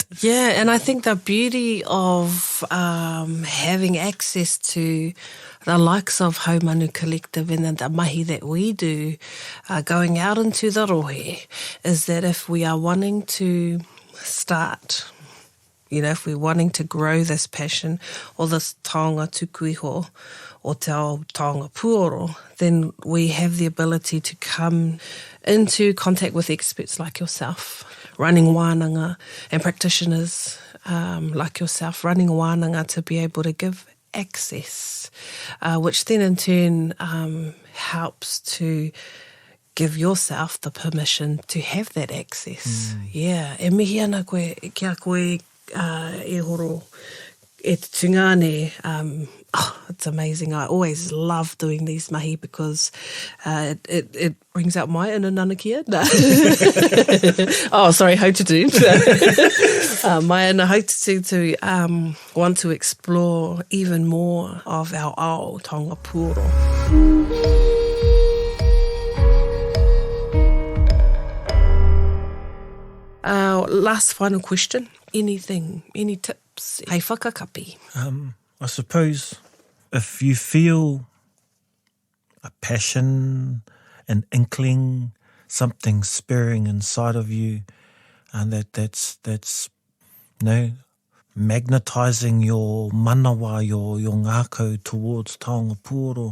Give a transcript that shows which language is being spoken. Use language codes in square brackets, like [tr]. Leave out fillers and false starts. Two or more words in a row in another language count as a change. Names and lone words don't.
[en] Yeah, and I think the beauty of having access to the likes of Haumanu Collective and the mahi that we do, going out into the rohe, is that if we are wanting to start, if we're wanting to grow this passion or this [mi] taonga tuku iho [en] or [mi] te ao Taonga Pūoro, [en] then we have the ability to come into contact with experts like yourself, running wānanga, and practitioners like yourself, running wānanga to be able to give access, which then in turn helps to give yourself the permission to have that access. Yeah, [mi] e mihi ana koe, kia koe e horo e te tungane. [en] It's amazing. I always love doing these mahi because it brings out my inner nanakia. No. Oh, sorry, haututu. My inner haututu to want to explore even more of our [mi] ao, Taonga Pūoro. [en] Last final question. Anything, any tips? [mi] Hei whakakapi. [en] I suppose if you feel a passion, an inkling, something stirring inside of you, and that's magnetizing your manawa, your ngākau towards Taonga Pūoro.